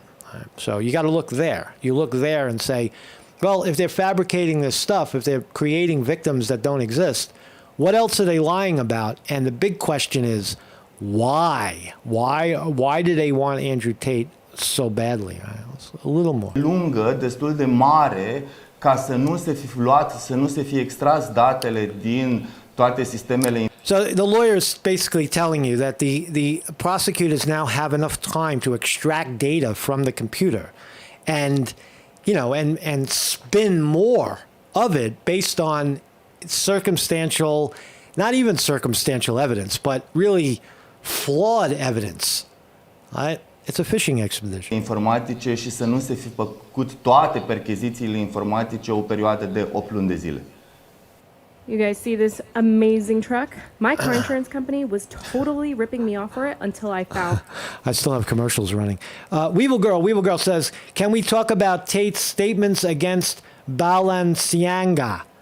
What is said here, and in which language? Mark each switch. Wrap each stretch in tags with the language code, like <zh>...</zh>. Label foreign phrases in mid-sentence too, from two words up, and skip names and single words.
<en>So you got to look there. You look there and say, well, if they're fabricating this stuff, if they're creating victims that don't exist, what else are they lying about? And the big question is, why? Why do they want Andrew Tate so badly? A little more.</en> <ro>Lungă, destul de mare, ca să nu se fi luat, să nu se fie extras datele din toate sistemele.</ro> <en>So the lawyer's basically telling you that the prosecutors now have enough time to extract data from the computer and spin more of it based on circumstantial, not even circumstantial evidence, but really flawed evidence. Right? It's a fishing expedition.</en> <ro>Informatice și să nu se fi făcut toate perchezițiile informatice o perioadă de 8 luni de zile.</ro> <en>You guys see this amazing truck? My car insurance company was totally ripping me off for it until I found. I still have commercials running. Weevil Girl says, can we talk about Tate's statements against Balenciaga?</en>